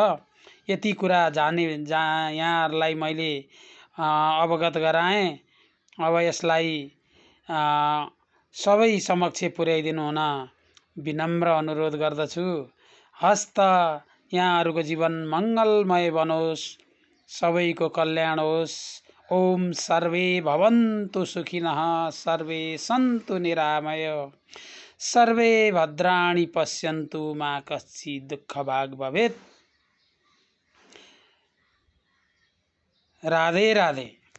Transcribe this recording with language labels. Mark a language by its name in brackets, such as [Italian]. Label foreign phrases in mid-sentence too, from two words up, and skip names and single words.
[Nepali] यति कुरा यहाँहरूलाई मैले अवगत गराएँ। अब यसलाई सबै समक्ष पुर्याइदिनु हुन विनम्र अनुरोध गर्दछु। हस्त यहाँहरूको जीवन मङ्गलमय बनोस्, सबैको कल्याण होस्। [Sanskrit] ओम सर्वे भवन्तु सुखिनः, सर्वे सन्तु निरामय, सर्वे भद्राणि पश्यन्तु मा कश्चित् दुःखभाग् भवेत्। [Nepali] राधे राधे।